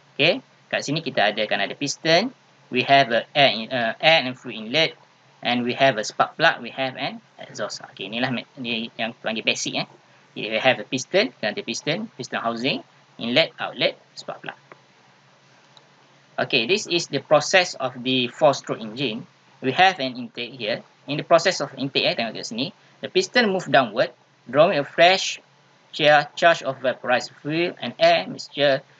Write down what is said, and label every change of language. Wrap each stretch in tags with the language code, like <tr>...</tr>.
<en>Okay,</en> <ms>kat sini kita ada piston,</ms> <en>we have a air and fluid inlet, and we have a spark plug, we have an exhaust.</en> <ms>Okay, inilah ni yang panggil basic.</ms> <en>We have a piston, piston housing, inlet, outlet, spark plug. Okay, this is the process of the 4-stroke engine. We have an intake here. In the process of intake,</en> <ms>tengok kat sini,</ms> <en>the piston move downward, drawing a fresh charge of vaporized fuel and air mixture.</en>